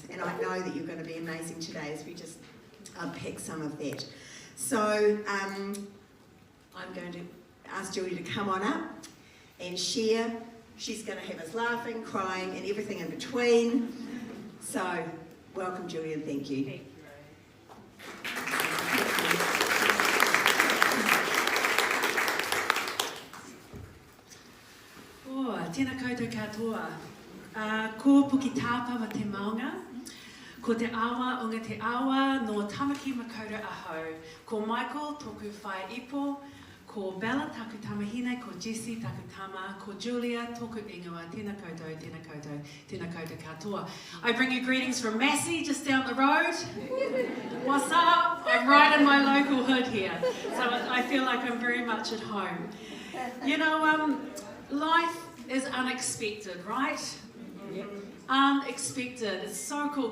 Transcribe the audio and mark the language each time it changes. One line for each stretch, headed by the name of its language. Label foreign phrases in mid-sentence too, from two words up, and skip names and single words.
English: And I know that you're going to be amazing today as we just unpack some of that. So I'm going to ask Julia to come on up and share. She's going to have us laughing, crying, and everything in between. So welcome, Julia, and thank you. Thank you,
Māori: tēnā koutou katoa. Ko puki tāpawa te maunga, ko te awa o te awa no tamaki makaura ahau. Ko Michael, tōku whai ipo, ko Bella, taku tamahine, ko Jessie, taku tama, ko Julia, tōku ingoa, tēnā koutou, tēnā koutou, tēnā koutou katoa.
English: I bring you greetings from Massey, just down the road. What's up? I'm right in my local hood here, so I feel like I'm very much at home. You know, life is unexpected, right? Yep. Unexpected. It's so cool.